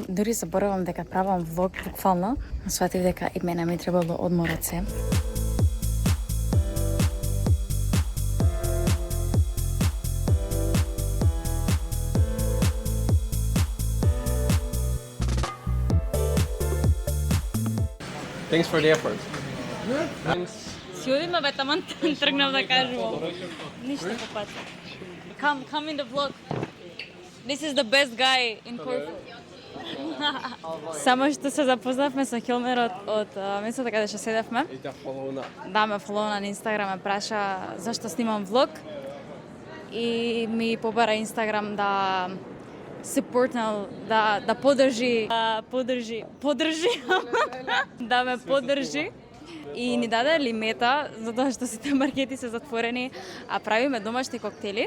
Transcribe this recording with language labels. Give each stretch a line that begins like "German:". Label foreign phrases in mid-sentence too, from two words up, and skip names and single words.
Macedonian: Дури заборавам дека правам влог буквално. Сватив дека и мене ми требало одмор од се.
English: Thanks for the effort. Thanks.
Macedonian: Си одиме бе, таман тргнав да кажувам. Ништо по пат.
English: Come in the vlog. This is the best guy in Corfu.
Macedonian: Само што се запознавме со Хилмер од местото каде што седевме. И те фолоуна. Да, ме фолоуна на Инстаграм, ме праша зашто снимам влог и ми побара Инстаграм да supportнал, да подржи, да ме подржи и ни даде лимета затоа што сите маркети се затворени, а правиме домашни коктели.